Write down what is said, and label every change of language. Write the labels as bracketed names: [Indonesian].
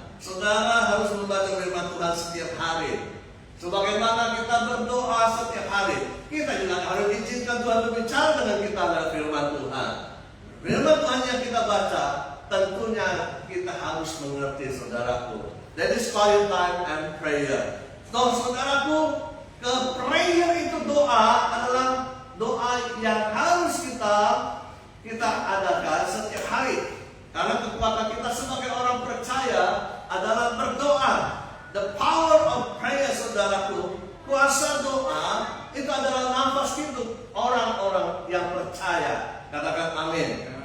[Indonesian] Saudara harus membaca firman Tuhan setiap hari. Sebagaimana kita berdoa setiap hari, kita juga harus izinkan Tuhan berbicara dengan kita lewat firman Tuhan. Firman Tuhan yang kita baca, tentunya kita harus mengerti, saudaraku. [English] That is quiet time and prayer. [Indonesian] So, saudaraku, prayer itu doa adalah doa yang harus kita adakan setiap hari. Karena kekuatan kita sebagai orang percaya adalah berdoa. [English] The power of prayer, [Indonesian] saudaraku, kuasa doa itu adalah nafas hidup orang-orang yang percaya. Katakan amin.